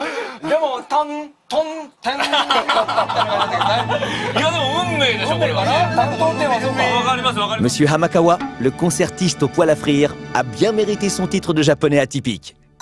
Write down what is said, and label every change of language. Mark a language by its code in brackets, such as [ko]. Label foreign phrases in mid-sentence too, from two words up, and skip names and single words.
[ja] でもトントンテンいいやでも運命でしょこれはね。トントンテンはそうか。わかりますわかります。 [fr] Monsieur Hamakawa, le concertiste au poêle à frire, a bien mérité son titre de japonais atypique.